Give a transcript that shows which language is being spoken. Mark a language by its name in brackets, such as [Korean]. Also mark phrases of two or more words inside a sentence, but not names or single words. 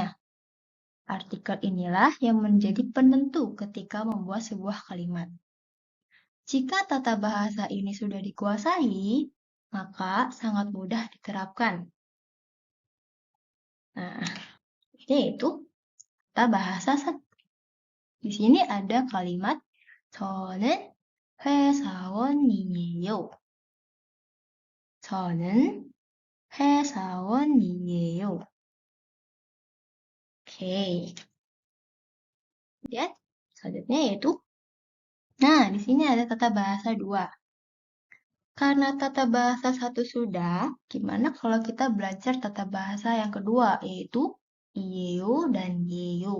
[Indonesian] Artikel inilah yang menjadi penentu ketika membuat sebuah kalimat. Jika tata bahasa ini sudah dikuasai, maka sangat mudah diterapkan. Nah, ini itu tata bahasa. Di sini ada kalimat [Korean] 저는 회사원이에요. 저는 회사원이에요. [Indonesian] Oke. Lihat, Selanjutnya yaitu, nah di sini ada tata bahasa 2. Karena tata bahasa 1 sudah, gimana kalau kita belajar tata bahasa yang kedua, yaitu Ieo dan Yeyo.